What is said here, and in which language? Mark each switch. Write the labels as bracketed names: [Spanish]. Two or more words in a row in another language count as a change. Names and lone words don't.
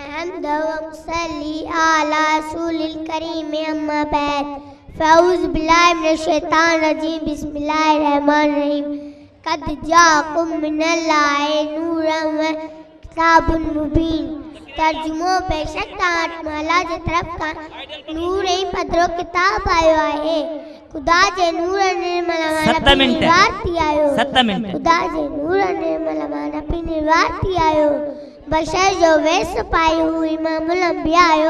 [Arabic] حمد ونصلي على رسوله الكريم أما بعد فأعوذ بالله من الشيطان الرجيم بسم الله الرحمن الرحيم قد جاءكم من الله نور وكتاب مبين. [Sindhi] तर्जुमो बेशक ताला जे तरफ का नूर ऐं पधरो किताब आयो आहे। खुदा जे नूर निर्मल निर्वार थी आयो। खुदा जे नूर निर्मल नबी निर्वार थी आयो। बशर जो वेस पायो इमामुल अंबिया आयो।